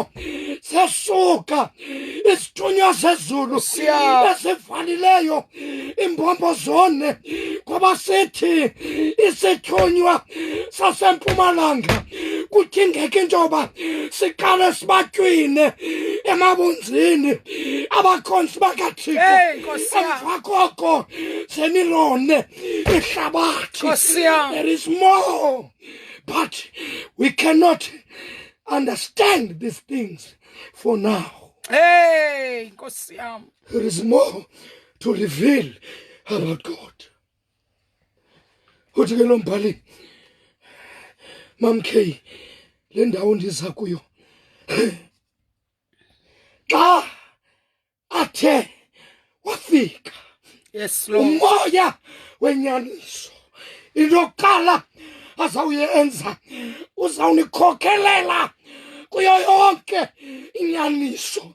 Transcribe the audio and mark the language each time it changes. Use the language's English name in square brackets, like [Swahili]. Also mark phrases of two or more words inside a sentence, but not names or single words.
[Xhosa] sesuka isithunywa sezulu esivalileyo imbombo zone ngoba sithi isithunywa sasempumalanga kudingeka injoba siqale sibatywine emabunzini abakhonsi bakaThixo emva koko senilone ihlabathi. [English] There is more, but we cannot understand these things for now. [Xhosa] Hey, Nkosi yami. [English] There is more to reveal about God. [Xhosa] Uthi ke lo mbhali mamkhe le ndawo ndiza kuyo xa athe wafika. Yes, Lord. Umoya wenyaniso into yokuqala azawuyenza uzawunikhokelela kuyo yonke inyaniso.